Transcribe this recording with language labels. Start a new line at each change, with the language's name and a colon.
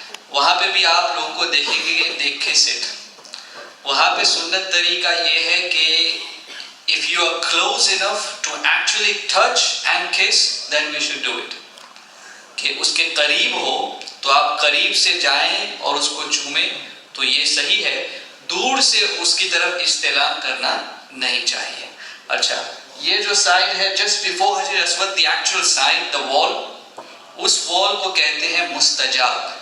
Urdu: وہاں پہ بھی آپ لوگوں کو دیکھیں گے دیکھے سٹ. وہاں پہ سنت طریقہ یہ ہے کہ
English: if you are close enough to actually touch and kiss then we should do it.
Urdu: کہ اس کے قریب ہو تو آپ قریب سے جائیں اور اس کو چومیں تو یہ صحیح ہے. دور سے اس کی طرف استلام کرنا نہیں چاہیے. اچھا, یہ جو سائڈ ہے
English: just before
Urdu: حجر اسود,
English: the actual side, the wall,
Urdu: اس وال کو کہتے ہیں مستجاب.